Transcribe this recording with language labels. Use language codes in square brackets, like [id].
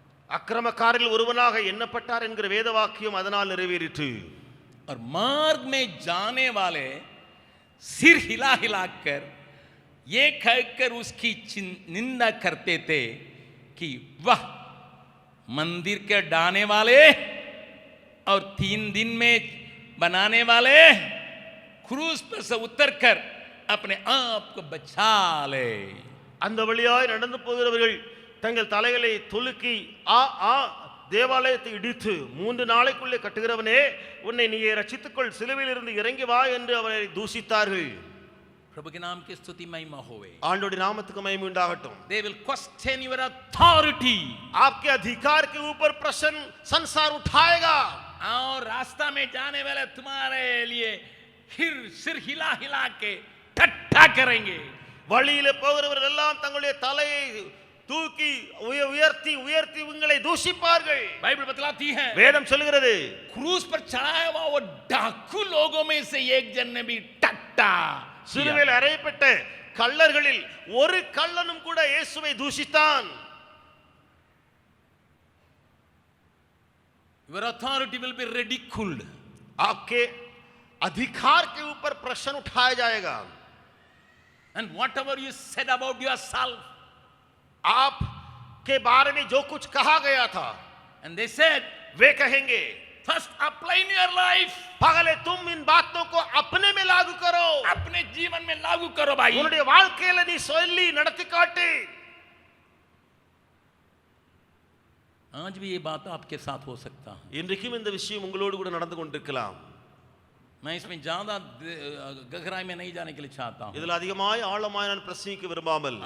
[ta] அக்கிரமக்காரரில் ஒருவனாக எண்ணப்பட்டார் என்கிற வேத வாக்கியம் அதனால் நிறைவேறிற்று [hi] और मार्ग में जाने वाले सिर हिला हिलाकर ये कहकर उसकी निंदा करते थे कि वह मंदिर के डाने वाले और 3 दिन में बनाने वाले क्रूस पर से उतर कर अपने आप को बचा ले [ta] அந்த வழியாய் நடந்து போகிறவர்கள் தங்கள் தலைகளை துலுக்கி தேவாலயத்தை இடித்து 3 நாளைக்குள்ளே கட்டுகிறவனே உன்னை நீயே ரட்சித்துக்கொள் சிலுவையில் இருந்து இறங்கி வா என்று அவரை தூஷித்தார்கள் [hi] प्रभु के नाम की स्तुति महिमा होवे [ta] ஆண்டவருடைய நாமத்துக்கு மகிமை உண்டாகட்டும் [en] they will question your authority [hi] आपके अधिकार के ऊपर प्रश्न संसार उठाएगा और रास्ता में जाने वाले तुम्हारे लिए फिर सिर हिला हिला के ठट्ठा करेंगे [ta] வழியிலே போகிறவர்கள் எல்லாம் தங்களுடைய தலையை தூக்கி உயர்த்தி உயர்த்தி உங்களை தூஷிப்பார்கள் [hi] बाइबल बतलाती है [ta] வேதம் சொல்கிறது [hi] क्रूस पर चढ़ाया हुआ वो डाकू लोगों में से एक जन ने भी ठट्ठा [ta] சிலுவையில் அறையப்பட்ட கள்ளர்களில் ஒரு கள்ளனும் கூட இயேசுவை தூஷித்தான் [en] your authority will be ridiculed [hi] आपके अधिकार के ऊपर प्रश्न उठाया जाएगा [en] and whatever you said about yourself [hi] आप के बारे में जो कुछ कहा गया था [en] and they said [hi] वे कहेंगे [en] first apply in your life [hi] पहले तुम इन बातों को अपने में लागू करो अपने जीवन में लागू करो भाई [ta] உன்னுடைய வாழ்க்கையில நீ சொல்லி நடத்தி காட்டு [hi] आज भी ये बात आपके साथ हो सकता है [ta] இன்றைக்கும் இந்த விஷயம் உங்களோடு கூட நடந்து கொண்டிருக்கலாம் [hi] मैं इसमें ज्यादा गहराई में नहीं जाने के लिए चाहता हूं [ta] இதில் அதிகமாய் ஆழமாய் நான் பிரசங்கிக்க விரும்பாமல்